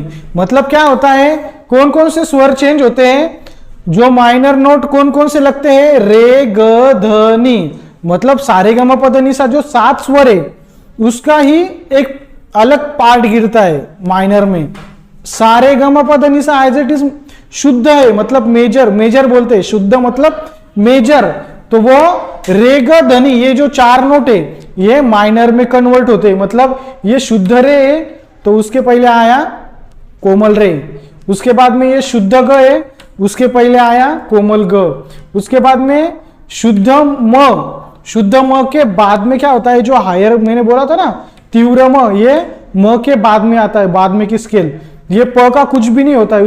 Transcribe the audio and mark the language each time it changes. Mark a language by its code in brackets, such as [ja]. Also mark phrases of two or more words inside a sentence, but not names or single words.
[hi] मतलब क्या होता है, कौन कौन से स्वर चेंज होते हैं, जो [en] minor note [hi] कौन कौन से लगते हैं, रे ग ध नी। मतलब सारे ग म प ध नि सा जो 7 स्वर है उसका ही एक अलग पार्ट गिरता है माइनर में। सारे ग म प ध नि सा [en] as it is [hi] शुद्ध है, मतलब मेजर, मेजर बोलते हैं, शुद्ध मतलब मेजर। तो वो रे ग ध नि ये जो 4 नोट है ये माइनर में कन्वर्ट होते हैं। मतलब ये शुद्ध रे है तो उसके पहले आया कोमल रे, उसके बाद में ये शुद्ध ग है उसके पहले आया कोमल ग, उसके बाद में शुद्ध म के बाद में क्या होता है, जो हायर मैंने बोला था ना तीव्र म, ये म के बाद में आता है, बाद में की स्केल, ये प का कुछ भी नहीं होता है।